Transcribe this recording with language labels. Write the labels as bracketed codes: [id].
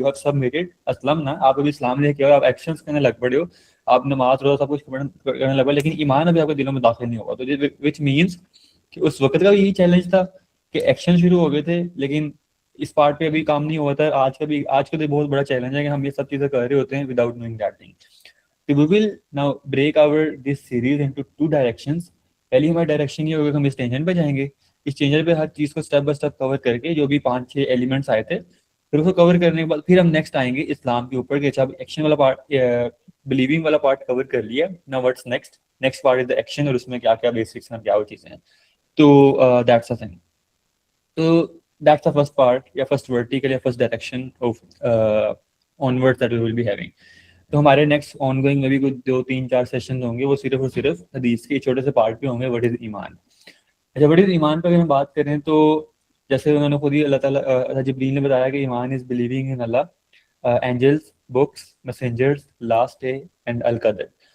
[en] you have submitted [ur] اسلمنا, آپ ابھی اسلام لے کے آئے, آپ ایکشنز کرنے لگ پڑے ہو, آپ نماز روزہ سب کچھ کرنے لگ پڑے, لیکن ایمان ابھی آپ کے دلوں میں داخل نہیں ہوگا. تو وچ مینس کہ اس وقت کا بھی یہی چیلنج تھا کہ ایکشن شروع ہو گئے تھے, لیکن اس پارٹ پہ ابھی کام نہیں ہوا تھا. آج کا بھی بہت بڑا چیلنج ہے کہ ہم یہ سب چیزیں کر رہے ہوتے ہیں [en] Without knowing that thing. We will now break our this series into 2 directions. [ur] پہلی ہماری ڈائریکشن یہ ہوگا کہ ہم اس ٹینجن پہ جائیں گے. اس ٹینجن پہ ہر چیز کو اسٹیپ بائی اسٹیپ کور کر کے, جو بھی 5-6 ایلیمنٹس آئے تھے, پھر اس کو کور کرنے کے بعد پھر ہم نیکسٹ آئیں گے اسلام کے اوپر, کہ اچھا ایکشن والا پارٹ, بلیونگ والا پارٹ کور کر لیا. [en] Now what's next? Next part is the action, [ur] اور اس میں کیا کیا بیسکس ہیں, کیا وہ چیزیں ہیں. [en] تو that's a thing. تو that's the first part, یا first vertical یا first direction of onwards that we will be having. [ur] تو ہمارے نیکسٹ آن گوئنگ میں بھی کچھ 2-3-4 سیشن ہوں گے, وہ صرف اور صرف حدیث کے چھوٹے سے پارٹ پہ ہوں گے. [en] What is ایمان. [ur] اچھا, وٹ از ایمان پہ اگر ہم بات کریں تو جیسے انہوں نے خود ہی اللہ تعالیٰ جبریل نے بتایا کہ [en] ایمان is believing in Allah, angels, books, messengers, last day and al-Qadr.